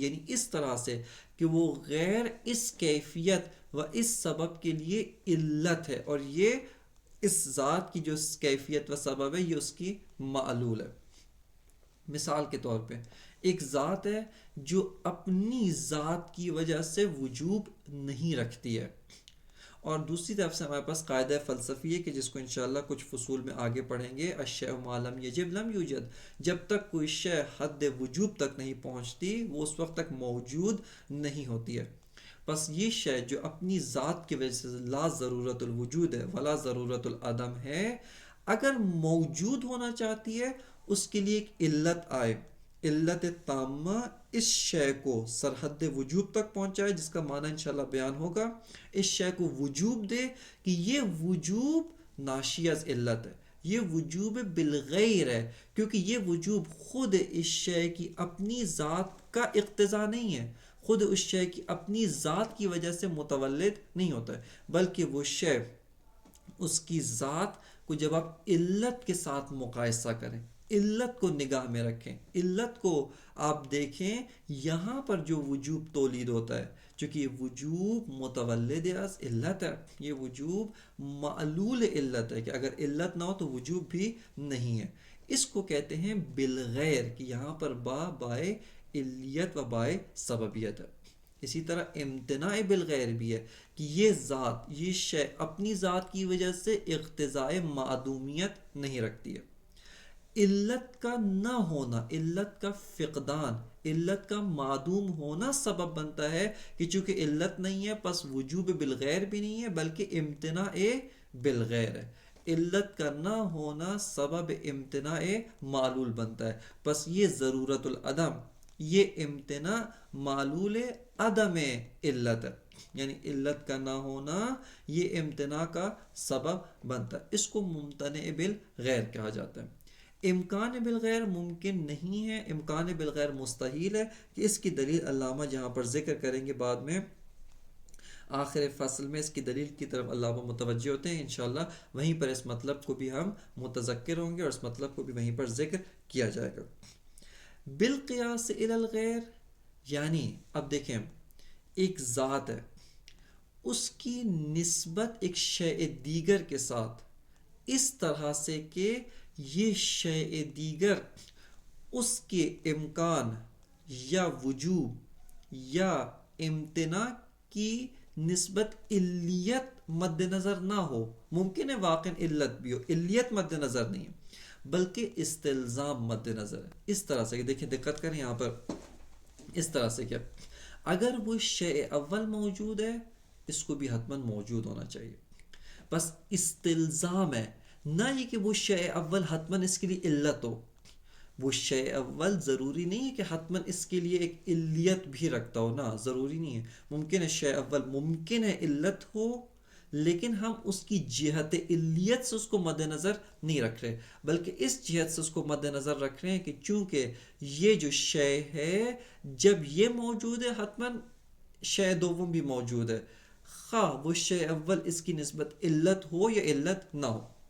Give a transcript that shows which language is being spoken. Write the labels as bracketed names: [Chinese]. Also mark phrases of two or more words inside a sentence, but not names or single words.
[Urdu] یعنی اس طرح سے کہ وہ غیر اس کیفیت و اس سبب کے لیے علت ہے، اور یہ اس ذات کی جو کیفیت و سبب ہے یہ اس کی معلول ہے. مثال کے طور پہ ایک ذات ہے جو اپنی ذات کی وجہ سے وجوب نہیں رکھتی ہے، اور دوسری طرف سے ہمارے پاس قاعدہ فلسفی ہے کہ جس کو انشاءاللہ کچھ فصول میں آگے پڑھیں گے، [Arabic] الشیء ما لم یجب لم یوجد. [Urdu] جب تک کوئی شے حد وجوب تک نہیں پہنچتی وہ اس وقت تک موجود نہیں ہوتی ہے. بس یہ شے جو اپنی ذات کی وجہ سے لا ضرورت الوجود ہے ولا ضرورت العدم ہے، اگر موجود ہونا چاہتی ہے اس کے لیے ایک علت آئے، علت تامہ اس شے کو سرحد وجوب تک پہنچائے، جس کا معنی انشاءاللہ بیان ہوگا. اس شے کو وجوب دے کہ یہ وجوب ناشی از علت ہے، یہ وجوب بالغیر ہے، کیونکہ یہ وجوب خود اس شے کی اپنی ذات کا اقتضا نہیں ہے، خود اس شے کی اپنی ذات کی وجہ سے متولد نہیں ہوتا ہے، بلکہ وہ شے اس کی ذات کو جب آپ علت کے ساتھ مقایسہ کریں، علت کو نگاہ میں رکھیں، علت کو آپ دیکھیں، یہاں پر جو وجوب تولید ہوتا ہے، چونکہ یہ وجوب متولد از علت ہے، یہ وجوب معلول علت ہے کہ اگر علت نہ ہو تو وجوب بھی نہیں ہے، اس کو کہتے ہیں بالغیر، کہ یہاں پر بائے علیت و بائے سببیت ہے۔ اسی طرح امتناع بالغیر بھی ہے کہ یہ ذات، یہ شے اپنی ذات کی وجہ سے اقتضاء معدومیت نہیں رکھتی ہے۔ علت کا نہ ہونا، علت کا فقدان، علت کا معدوم ہونا سبب بنتا ہے کہ چونکہ علت نہیں ہے پس وجوب بالغیر بھی نہیں ہے بلکہ امتناع بالغیر ہے۔ علت کا نہ ہونا سبب امتناع معلول بنتا ہے، پس یہ ضرورت العدم، یہ امتناع معلول عدم علت ہے، یعنی علت کا نہ ہونا یہ امتناع کا سبب بنتا ہے، اس کو ممتنع بالغیر کہا جاتا ہے۔ امکان بالغیر ممکن نہیں ہے، امکان بالغیر مستحیل ہے، کہ اس کی دلیل علامہ جہاں پر ذکر کریں گے بعد میں آخر فصل میں، اس کی دلیل کی طرف علامہ متوجہ ہوتے ہیں، انشاءاللہ وہیں پر اس مطلب کو بھی ہم متذکر ہوں گے اور اس مطلب کو بھی وہیں پر ذکر کیا جائے گا۔ بالقیاس الی الغیر، یعنی اب دیکھیں ایک ذات ہے، اس کی نسبت ایک شیء دیگر کے ساتھ اس طرح سے کہ یہ شیء دیگر اس کے امکان یا وجوب یا امتناع کی نسبت علیت مد نظر نہ ہو، ممکن ہے واقع علت بھی ہو، علیت مد نظر نہیں ہے بلکہ استلزام مد نظر ہے۔ اس طرح سے دیکھیں، دقت کریں یہاں پر، اس طرح سے کیا، اگر وہ شیء اول موجود ہے اس کو بھی حتماً موجود ہونا چاہیے، بس استلزام ہے، نہ یہ کہ وہ شیء اول حتماً اس کے لیے علت ہو، وہ شیء اول ضروری نہیں ہے کہ حتماً اس کے لیے ایک علیت بھی رکھتا ہو، نہ ضروری نہیں ہے، ممکن ہے شیء اول ممکن ہے علت ہو لیکن ہم اس کی جہت علیت سے اس کو مد نظر نہیں رکھ رہے بلکہ اس جہت سے اس کو مد نظر رکھ رہے ہیں کہ چونکہ یہ جو شے ہے جب یہ موجود ہے حتماً شے دوم بھی موجود ہے، خواہ وہ شے اول اس کی نسبت علت ہو یا علت نہ ہو۔